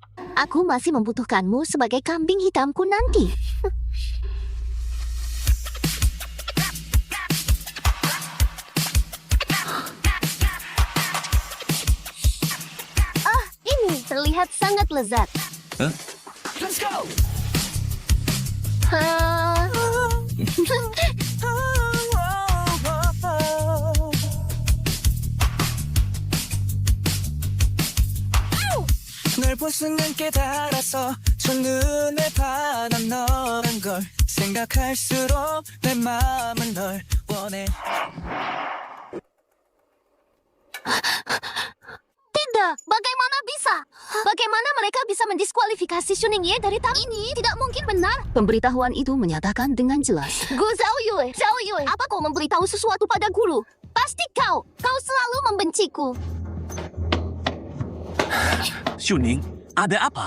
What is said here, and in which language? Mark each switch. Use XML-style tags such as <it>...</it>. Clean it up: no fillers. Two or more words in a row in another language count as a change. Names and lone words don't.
<id>Aku masih membutuhkanmu sebagai kambing hitamku nanti. Ini terlihat sangat lezat. Huh?</id> <en>Let's go!</en> <ko>널 본 순간 깨달았어 첫눈에 반한 너란 걸 생각할수록 내 마음은 널 원해</ko> <id>Bagaimana bisa? Bagaimana mereka bisa mendiskualifikasi Shuning Ye dari tam ini? Tidak mungkin benar. Pemberitahuan itu menyatakan dengan jelas. Gu Zhao Yue, apa kau memberitahu sesuatu pada guru? Pasti kau selalu membenciku. Shuning, ada apa?</id>